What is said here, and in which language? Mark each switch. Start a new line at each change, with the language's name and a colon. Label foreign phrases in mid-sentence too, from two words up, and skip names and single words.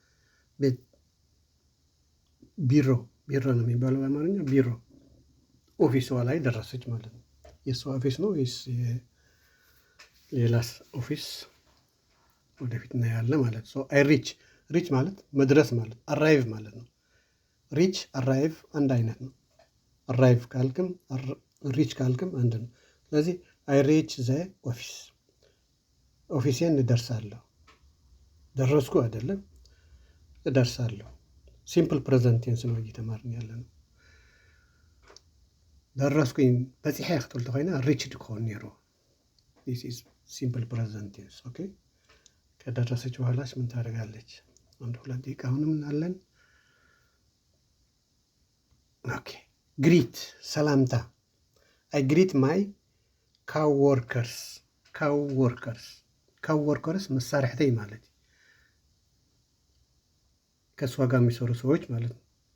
Amharic: ቢሮ ነው የሚባለው በአማርኛ ቢሮ ኦፊሷ ላይ ደረሰች ማለት ነው የእሷ ኦፊስ ነው ወይስ ሌላስ ኦፊስ ወደፊት እናያለን ማለት ነው
English: I reach
Amharic: ማለት መድረስ ማለት አራይቭ ማለት ነው
English: reach arrive
Amharic: አንድ አይነት ነው አራይቭ ካልክም ሪች ካልክም አንድ ነው ስለዚህ
English: I reach the
Amharic: ኦፊሴን እደርሳለሁ ደረስኩ አይደለም እደርሳለሁ
English: simple present tense
Amharic: ነው እየተማርን ያለ ነው ደረስኩኝ
Tigrinya: በፂሐ ክትብል ተኮይና ሪችድ ክኾን ነይሩ
English: this is simple present tense
Amharic: ኦኬ ከደረሰች በኋላስ ምን ታደርጋለች አንድ 2 ደቂቃ አሁንም አለን ኦኬ ግሪት ሰላምታ
English: I greet my coworkers
Amharic: መሳርሕተይ ማለት ከእሷ ጋር የሚሰሩ ሰዎች ማለት ነው